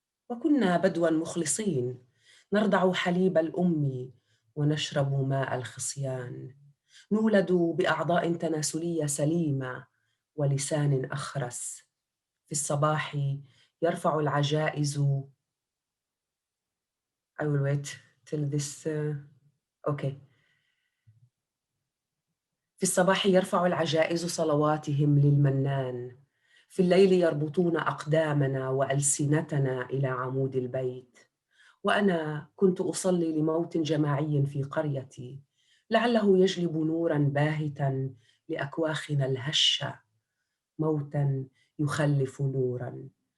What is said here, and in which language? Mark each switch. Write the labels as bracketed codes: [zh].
[ar] وكنا بدوا مخلصين نرضع حليب الأم ونشرب ماء الخصيان. نولد بأعضاء تناسلية سليمة ولسان أخرس. في الصباح يرفع العجائز [en] I will wait till this okay. [ar] في الصباح يرفع العجائز صلواتهم للمنان. في الليل يربطون أقدامنا وألسنتنا إلى عمود البيت. وأنا كنت أصلي لموت جماعي في قريتي لعله يجلب نوراً باهتاً لأكواخنا الهشة، موتاً يخلف نوراً.